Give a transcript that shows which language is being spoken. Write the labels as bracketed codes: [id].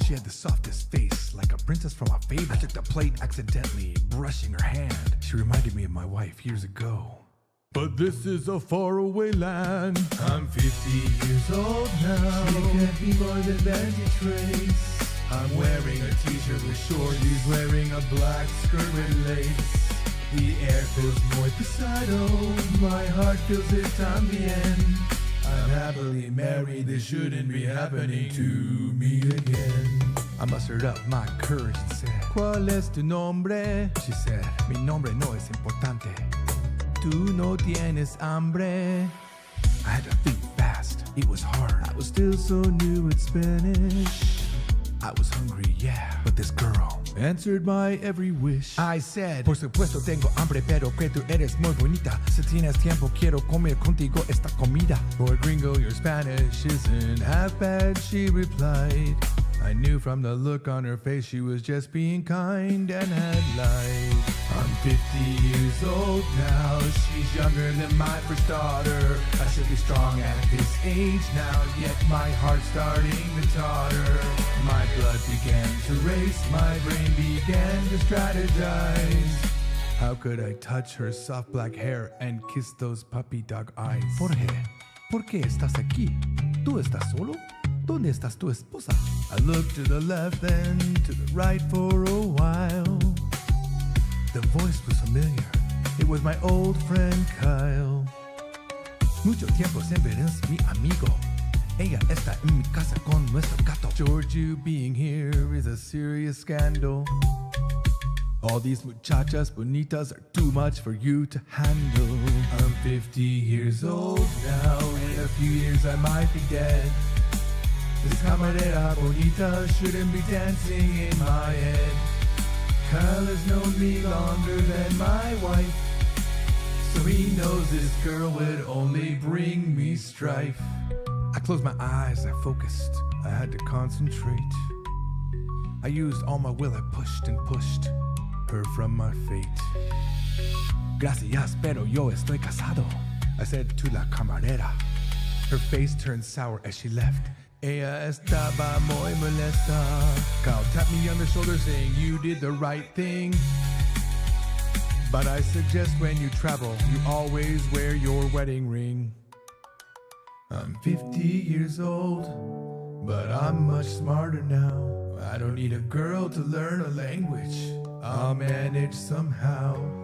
[en] She had the softest face, like a princess from a fable. I took the plate accidentally, brushing her hand. She reminded me of my wife years ago. But this is a faraway land. I'm 50 years old now. She can't be more than 20 trace. I'm wearing a t-shirt with shorties, wearing a black skirt with lace. The air feels [es] muy pesado. [en] My heart feels it [es] también. [en] I'm happily married, this shouldn't be happening to me again. I mustered up my courage and said, [es] ¿Cuál es tu nombre? [en] She said, [es] Mi nombre no es importante. Tú no tienes hambre. [en] I had to think fast, it was hard. I was still so new at Spanish. I was hungry, yeah, but this girl answered my every wish. I said, [es] por supuesto tengo hambre, pero que tú eres muy bonita. Si tienes tiempo, quiero comer contigo esta comida. [en] Boy gringo, your Spanish isn't half bad, she replied. I knew from the look on her face she was just being kind and had lied. I'm 50 years old now, she's younger than my first daughter. I should be strong at this age now, yet my heart's starting to totter. My blood began to race, my brain began to strategize. How could I touch her soft black hair and kiss those puppy dog eyes? [es] Jorge, ¿por qué estás aquí? ¿Tú estás solo? ¿Dónde estás tu esposa? [en] I looked to the left and to the right for a while. The voice was familiar. It was my old friend Kyle. [es] Mucho tiempo sin ver es mi amigo. Ella está en mi casa con nuestro gato. [en] George, you being here is a serious scandal. All these [es] muchachas bonitas [en] are too much for you to handle. I'm 50 years old now. In a few years I might be dead. This [es] camarera bonita [en] shouldn't be dancing in my head. Kyle has known me longer than my wife, so he knows this girl would only bring me strife. I closed my eyes, I focused, I had to concentrate. I used all my will, I pushed and pushed her from my fate. [es] Gracias, pero yo estoy casado, [en] I said to [es] la camarera. [en] Her face turned sour as she left. [es] Ella estaba muy molesta. [en] Kyle tapped me on the shoulder saying you did the right thing. But I suggest when you travel, you always wear your wedding ring. I'm 50 years old, but I'm much smarter now. I don't need a girl to learn a language. I'll manage somehow.